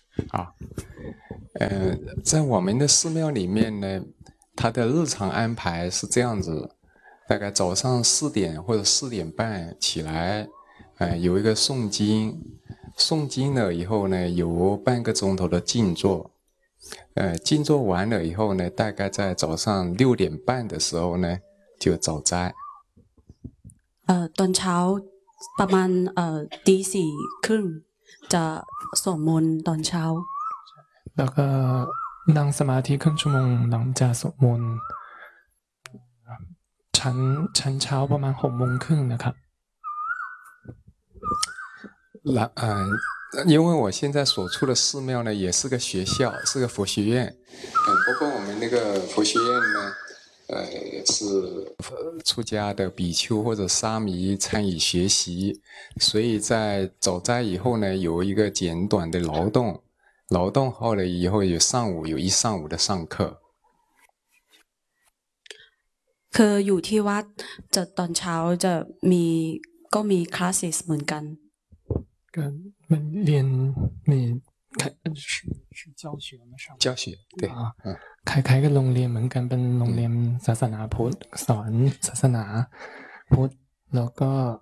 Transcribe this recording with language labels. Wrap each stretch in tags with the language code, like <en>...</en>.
<zh>啊，在我们的寺庙里面呢，它的日常安排是这样子，大概早上四点或者四点半起来，有一个诵经，诵经了以后呢，有半个钟头的静坐，静坐完了以后呢，大概在早上六点半的时候呢，就早斋。</zh> <th>ตอนเช้าประมาณตีสี่ครึ่งจะสวดมนต์ตอนเช้า แล้วก็นั่งสมาธิครึ่งชั่วโมงหลังจากสวดมนต์ฉันเช้าประมาณหกโมงครึ่งนะครับ</th> <zh>แล้ว因为我现在所处的寺庙呢也是个学校是个佛学院不过我们那个佛学院呢是出家的比丘或者沙弥参与学习所以在早斋以后呢有一个简短的劳动劳动后呢以后有上午有一上午的上课</zh> <th>คืออยู่ที่วัดจะตอนเช้าจะมีก็มีคลาสเหมือนกัน ก็เป็นเรียนมีใครชื่อ</th> <zh>教学吗上教学对啊开个</zh> <th>โรงเรียนเหมือนกันเป็นโรงเรียนศาสนาพุทธสอนศาสนาพุทธแล้วก็</th>